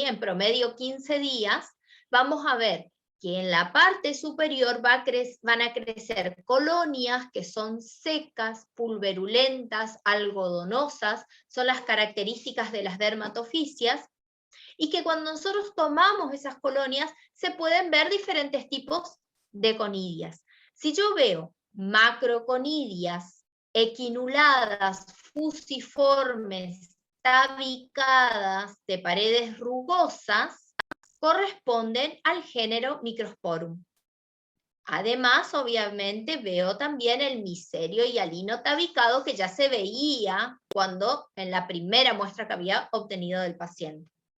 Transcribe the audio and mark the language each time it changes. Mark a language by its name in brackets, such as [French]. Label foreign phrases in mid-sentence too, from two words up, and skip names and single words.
[Spanish] En promedio 15 días, vamos a ver que en la parte superior van a crecer colonias que son secas, pulverulentas, algodonosas, son las características de las dermatofisias, y que cuando nosotros tomamos esas colonias se pueden ver diferentes tipos de conidias. Si yo veo macroconidias, equinuladas, fusiformes, tabicadas, de paredes rugosas, corresponden al género Microsporum. Además, obviamente, veo también el micelio y alino tabicado que ya se veía cuando en la primera muestra que había obtenido del paciente.